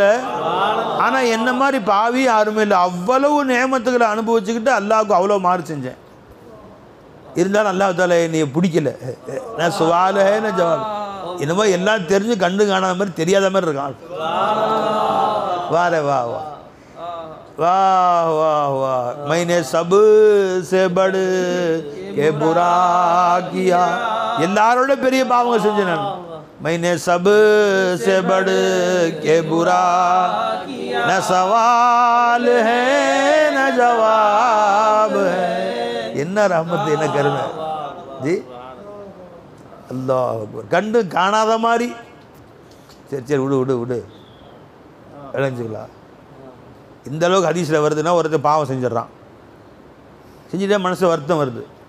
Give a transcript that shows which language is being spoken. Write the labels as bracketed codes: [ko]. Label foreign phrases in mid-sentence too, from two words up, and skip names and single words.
[ta] ஆனால் என்ன மாதிரி பாவி யாருமே இல்லை. அவ்வளவு நியமத்துக்களை அனுபவிச்சுக்கிட்டு அல்லாஹ்வுக்கு அவ்வளோ மாறு செஞ்சேன். இருந்தாலும் [ar] الله تعالى [ta] என்னை பிடிக்கல. [hi] ना सवाल ना जवाब [ta] என்னமோ எல்லாம் தெரிஞ்சு கண்டு காணாத மாதிரி தெரியாத மாதிரி இருக்கான். [hi] वारे वा वा वाह वाह वाह मैंने सब से बढ़ के बुरा किया. [ta] எல்லாரோட பெரிய பாவங்கள் செஞ்சேன் நான். [hi] मैंने सब से बढ़ के बुरा न सवाल है न जवाब है. [ta] என்ன ரஹ்மத், என்ன கருணை ஜி. [ar] الله أكبر. [ta] கண்டு காணாத மாதிரி. சரி விடு விடு விடு இழைஞ்சுக்கலாம். இந்த அளவுக்கு ஹதீஸில் வருதுன்னா ஒருத்தர் பாவம் செஞ்சிடறான், செஞ்சுட்டே மனசில் வருத்தம் வருது.